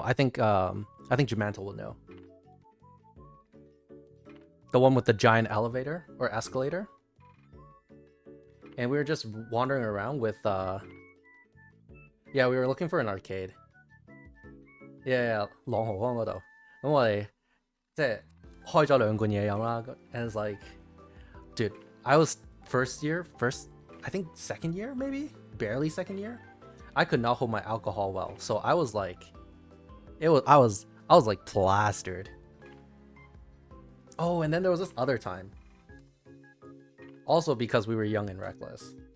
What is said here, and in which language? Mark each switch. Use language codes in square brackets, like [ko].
[en] I think Jumantle will know. The one with the giant elevator or escalator. And we were just wandering around with yeah, we were looking for an arcade. [yue] Yeah, 朗豪坊嗰度。咁我哋即係開咗2罐嘢飲啦。 [en] And it's like, dude, I was I think second year, maybe barely second year. I could not hold my alcohol well, so I was like, I was like plastered. Oh, and then there was this other time, also because we were young and reckless.